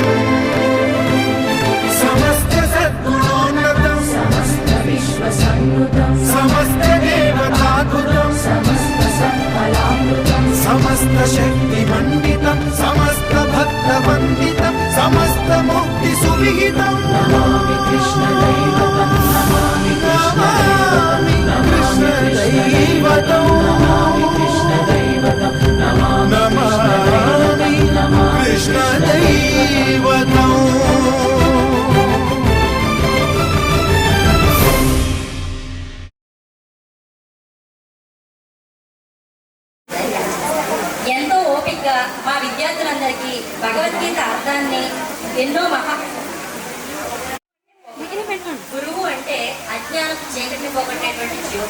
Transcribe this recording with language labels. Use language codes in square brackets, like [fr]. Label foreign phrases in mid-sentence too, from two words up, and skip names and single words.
[sa] समस्तसद्गुणोन्नतं समस्तदेवताद्भुतं समस्तशक्तिमण्डितं समस्तभक्तवन्दितं समस्तमुक्तिसुविहितं नमामि कृष्णदैवतं नमामि कृष्णदैवतं नमामि कृष्णदैवतं नमामि कृष्णदैवतं [te] ఎంతో ఓపికగా మా విద్యార్థులందరికీ భగవద్గీత అర్థాన్ని ఎన్నో గురువు అంటే అజ్ఞానపు చీకటిని పోగొట్టేటువంటి జ్యోతి.